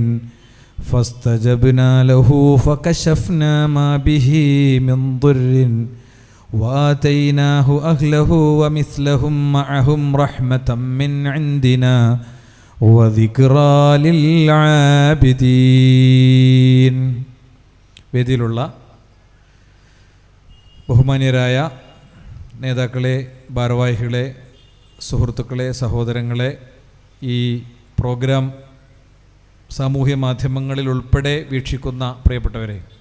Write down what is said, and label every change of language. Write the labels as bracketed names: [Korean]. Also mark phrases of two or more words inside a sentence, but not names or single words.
[Arabic] فاستجبنا له فكشفنا ما به من ضر وآتيناه أهله ومثلهم معهم رحمة من عندنا وذكرى للعابدين. [Malayalam] വേദിയിലുള്ള ബഹുമാന്യരായ നേതാക്കളെ, ഭാരവാഹികളെ, സുഹൃത്തുക്കളെ, സഹോദരങ്ങളെ, ഈ പ്രോഗ്രാം സാമൂഹ്യ മാധ്യമങ്ങളിൽ ഉൾപ്പെടെ വീക്ഷിക്കുന്ന പ്രിയപ്പെട്ടവരെ,